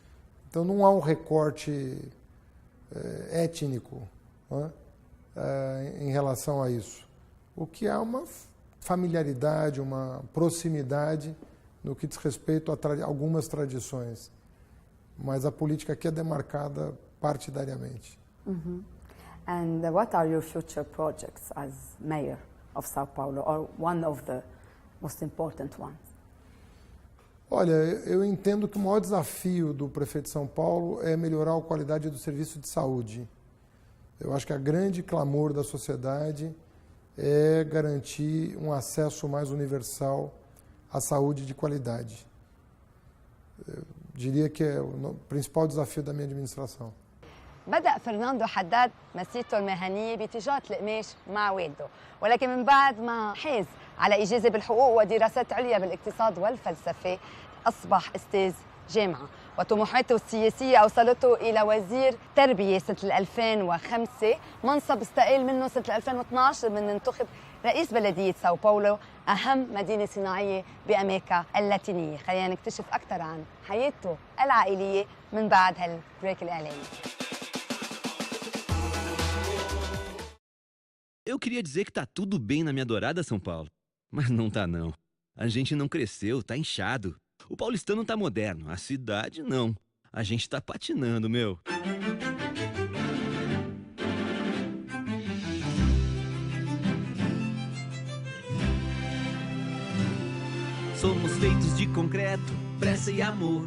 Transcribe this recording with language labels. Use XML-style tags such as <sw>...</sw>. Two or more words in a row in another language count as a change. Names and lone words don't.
<pt>Então não há um recorte étnico, né, em relação a isso. O que há uma familiaridade, uma proximidade no que diz respeito a algumas tradições. Mas a política aqui é demarcada partidariamente.</pt> <en>And what are your future projects as mayor of São Paulo, or one of the most important ones?</en> <pt>Olha, eu entendo que o maior desafio do prefeito de São Paulo é melhorar a qualidade do serviço de saúde. Eu acho que a grande clamor da sociedade é garantir um acesso mais universal à saúde de qualidade. Eu diria que é o principal desafio da minha administração.</pt> <ar>بدأ فرناندو حداد مسيرته المهنية بتجارة القماش مع والده، ولكن من بعد ما حاز على إجازة بالحقوق ودراسات عليا بالاقتصاد والفلسفة أصبح أستاذ جامعة، وطموحاته السياسية أوصلته إلى وزير تربية سنة 2005، منصب استقال منه سنة 2012 من انتخب رئيس بلدية ساو باولو، أهم مدينة صناعية بأمريكا اللاتينية. خلينا نكتشف أكثر عن حياته العائلية من بعد هالبريك الإعلاني.</ar> <pt>Eu queria dizer que tá tudo bem na minha adorada São Paulo, mas não tá não. A gente não cresceu, tá inchado. O paulistano tá moderno, a cidade não. A gente tá patinando, meu. Somos feitos de concreto, pressa e amor.</pt>